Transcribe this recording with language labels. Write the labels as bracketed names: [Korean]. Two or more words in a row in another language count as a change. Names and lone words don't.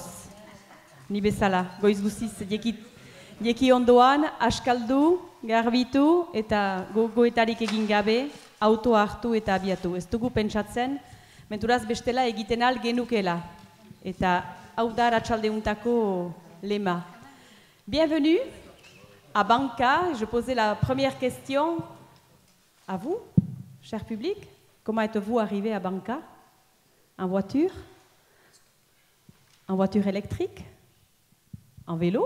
[Basque] Ni bezala, goiz guziz, jeki ondoan, askaldu, garbitu eta gogoetarik egin gabe, autoa hartu eta abiatu. Ez dugu pentsatzen, menturaz bestela egiten al genukela. Eta hau da arratsaldeuntako lema. [French] Bienvenue à Banca. Je posais la première question à vous, cher public. Comment êtes-vous arrivé à Banca? En voiture? En voiture électrique? En vélo?